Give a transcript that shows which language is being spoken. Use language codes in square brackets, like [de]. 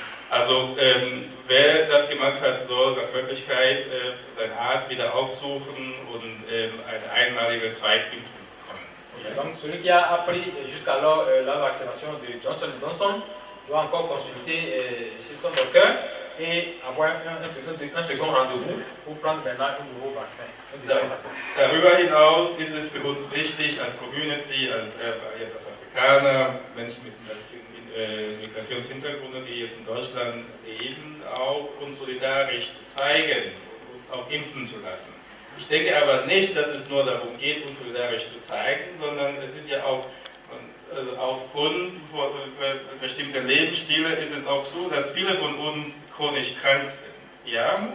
[de] Also wer das gemacht hat, soll nach Möglichkeit seinen Arzt wieder aufsuchen und eine einmalige Zweitimpfung bekommen. [fr] Donc celui qui a pris jusqu'alors la vaccination de Johnson & Johnson doit encore consulter son docteur et avoir un second rendez-vous pour prendre maintenant un nouveau vaccin. [de] Darüber hinaus ist es für uns wichtig, als Community, als Afrikaner, Menschen mit Migrationshintergrund, die jetzt in Deutschland leben, auch uns solidarisch zu zeigen und uns auch impfen zu lassen. Ich denke aber nicht, dass es nur darum geht, uns solidarisch zu zeigen, sondern es ist ja auch aufgrund von bestimmter Lebensstile ist es auch so, dass viele von uns chronisch krank sind. Ja?